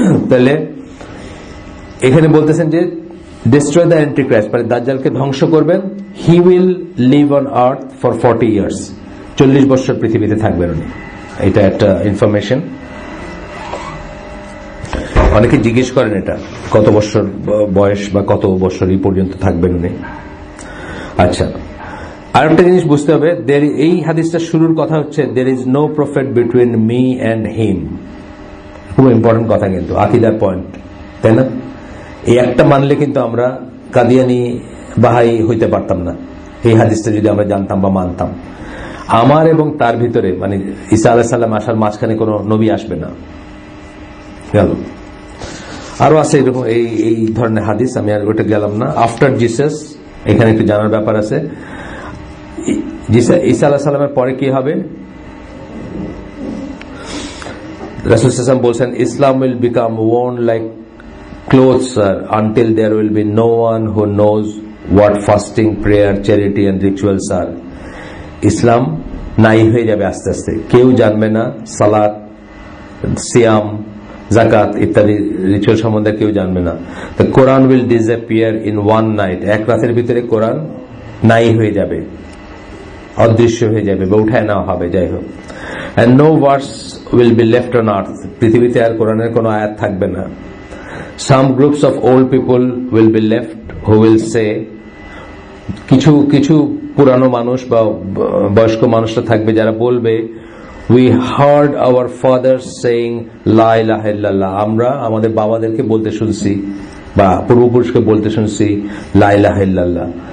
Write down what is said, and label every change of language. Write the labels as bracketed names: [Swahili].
[Bangla] তাহলে এখানে বলতেছেন যে [English] destroy the antichrist, [Bangla] মানে দাজ্জালকে ধ্বংস করবেন। [English] he will live on earth for 40 years, [Bangla] 40 বছর পৃথিবীতে থাকবেন উনি। এটা একটা ইনফরমেশন। অনেকে জিজ্ঞেস করেন এটা কত বছর বয়স বা কত বছর এই পর্যন্ত থাকবেন উনি। আচ্ছা, আর একটা জিনিস বুঝতে হবে, এই হাদিসটা শুরুর কথা হচ্ছে [English] there is no prophet between me and him। [Bangla] খুব ইম্পর্টেন্ট কথা, কিন্তু আকীদার পয়েন্ট, তাই না? এই একটা মানলে কিন্তু আমরা কাদিয়ানি বাহাই হইতে পারতাম না, এই হাদিসটা যদি আমরা জানতাম বা মানতাম। আমার এবং তার ভিতরে মানে ঈসা আলাইহিস সালাম আসার মাঝখানে কোনো নবী আসবে না। গেল, আরো আছে এরকম এই ধরনের হাদিস, আমি আর ওটা গেলাম না। [English] after Jesus, [Bangla] এখানে একটু জানার ব্যাপার আছে। ঈসা আলাইহিস সালামের পরে কি হবে? রাসূল সাল্লাল্লাহু আলাইহি ওয়াসাল্লাম বলছেন, [English] Islam will become worn like clothes, sir, until there will be no one who knows what fasting, prayer, charity and rituals are. [Bangla] ইসলাম নাই হয়ে যাবে আস্তে আস্তে, কেউ জানবে না সালাত, সিয়াম, জাকাত ইত্যাদি রিচুয়াল সম্বন্ধে কেউ জানবে না। [English] The Quran will disappear in one night, [Bangla] এক রাতের ভিতরে কোরআন নাই হয়ে যাবে, অদৃশ্য হয়ে যাবে বা উঠায় নেওয়া হবে, যাই হোক। [English] And no verse will be left on earth, [Bangla] পৃথিবীতে আর কোরআনের কোনো আয়াত থাকবে না। [English] Some groups of old people will be left who will say, [Bangla] কিছু পুরানো মানুষ বা বয়স্ক মানুষরা থাকবে যারা বলবে, [English] we heard our fathers saying la ilaha illallah, [Bangla] আমরা আমাদের বাবাদেরকে বলতে শুনছি বা পূর্বপুরুষকে বলতে শুনছি লা ইলাহা ইল্লাল্লাহ।